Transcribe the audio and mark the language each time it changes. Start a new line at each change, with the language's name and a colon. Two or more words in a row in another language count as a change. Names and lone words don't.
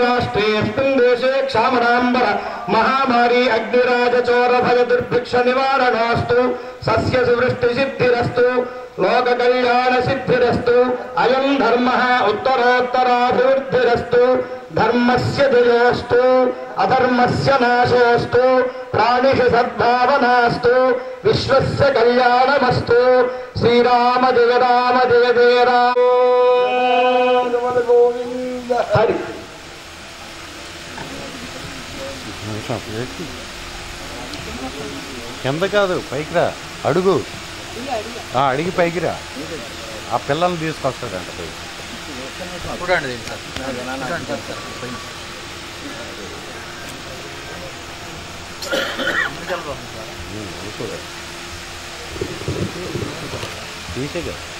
Sanskrit: राष्ट्रे अस्मिन् देशे क्षामराम्बर महामारी अग्निराजचोरभय दुर्भिक्ष निवारणोऽस्तु सस्य सुवृष्टिसिद्धिरस्तु लोककल्याणसिद्धिरस्तु अयं धर्मः उत्तरोत्तराभिवृद्धिरस्तु धर्मस्य जयोस्तु अधर्मस्य नाशोस्तु प्राणिषु सद्भावनास्तु विश्वस्य कल्याणमस्तु श्रीराम जय जय राम हरि
Telugu: కింద కాదు పైకి రా అడుగు అడిగి పైకి రా ఆ పిల్లల్ని తీసుకొస్తాడంట పైకి తీసేగా